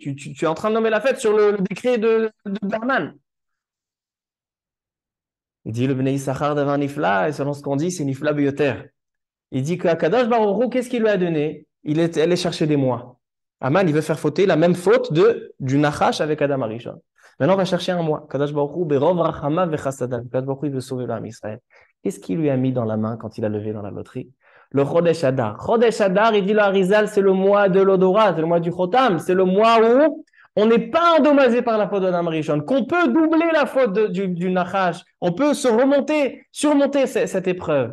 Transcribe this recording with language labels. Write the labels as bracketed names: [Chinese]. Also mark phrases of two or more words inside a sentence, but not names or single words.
[French] Tu es en train de nommer la fête sur le décret de Haman. Il dit le Bnei Issachar devant Nifla, et selon ce qu'on dit, c'est [Hebrew] נפלא ביותר. [French] Il dit qu'Akadosh Baruch Hu, qu'est-ce qu'il lui a donné? Il est allé chercher des mois. Aman, il veut faire fauter la même faute du Nachash avec Adam Arishon. Maintenant, on va chercher un mois. [Hebrew] קדוש ברוך הוא ברוב רחמיו וחסדיו. [French] Kadosh Baruch Hu, il veut sauver l'âme Israël. Qu'est-ce qu'il lui a mis dans la main quand il a levé dans la loterie? Le Chodesh Adar. Chodesh Adar, il dit le Harizal, c'est le mois de l'odorat, c'est le mois du Chotam, c'est le mois où on n'est pas endommagé par la faute d'Adam Rishon, qu'on peut doubler la faute du Nachash, on peut surmonter cette épreuve.